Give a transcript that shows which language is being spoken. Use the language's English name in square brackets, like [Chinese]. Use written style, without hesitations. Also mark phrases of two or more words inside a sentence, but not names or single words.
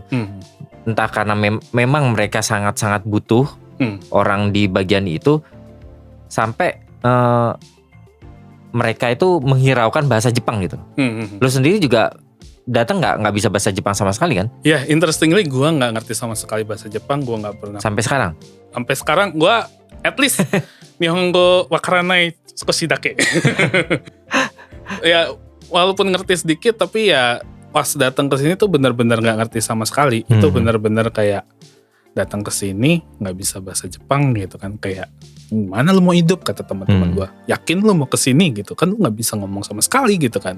[Indonesian] Entah karena memang mereka sangat-sangat butuh orang di bagian itu, sampai mereka itu menghiraukan bahasa Jepang gitu. Lu sendiri juga datang nggak bisa bahasa Jepang sama sekali kan? Ya, interestingly gue nggak ngerti sama sekali bahasa Jepang, gue nggak pernah. Sampai sekarang [Japanese] gue [English] at least [Japanese] 日本語わからない少しだけ. [Indonesian] Ya, walaupun ngerti sedikit, tapi ya pas datang ke sini tuh benar-benar nggak ngerti sama sekali. Itu benar-benar kayak datang ke sini nggak bisa bahasa Jepang gitu kan, kayak mana lu mau hidup, kata teman-teman gue. Yakin lu mau ke sini gitu kan, lu nggak bisa ngomong sama sekali gitu kan.